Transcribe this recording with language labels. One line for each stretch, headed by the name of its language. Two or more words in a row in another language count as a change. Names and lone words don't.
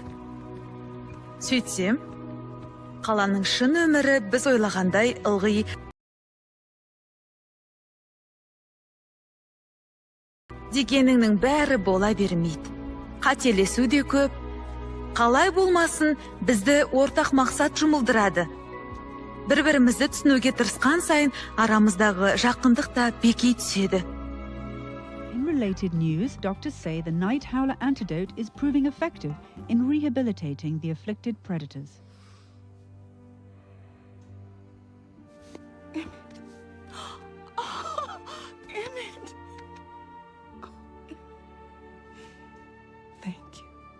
Kazakh: Сөйтсем, қаланың шын өмірі біз ойлағандай ылғи дегеніңнің бәрі бола бермейді. Қателесу де көп. Қалай болмасын, бізді ортақ мақсат жұмылдырады. Бір-бірімізді түсінуге тырысқан сайын арамыздағы жақындық та беки түседі.
English: In related news, doctors say the night howler antidote is proving effective in rehabilitating the afflicted predators. Thank you.